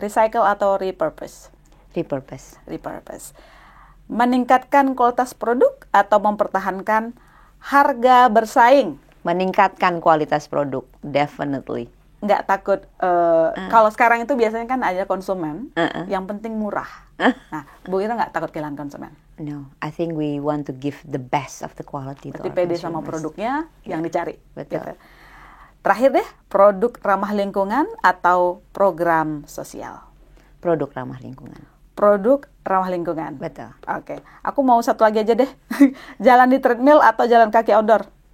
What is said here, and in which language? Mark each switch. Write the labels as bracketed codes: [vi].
[en] Recycle atau repurpose? Repurpose. [id] Meningkatkan kualitas produk atau mempertahankan harga bersaing? Meningkatkan kualitas produk, definitely. Nggak takut, kalau sekarang itu biasanya kan ada konsumen, yang penting murah. Nah, Bu Ira nggak takut kehilangan konsumen? [en] No, I think we want to give the best of the quality to our [id] pede [en] consumers. [id] Sama produknya yang dicari. Betul. Gitu. Terakhir deh, produk ramah lingkungan atau program sosial? Produk ramah lingkungan. Produk ramah lingkungan. Betul. Oke. Aku mau satu lagi aja deh. Jalan di treadmill atau jalan kaki outdoor?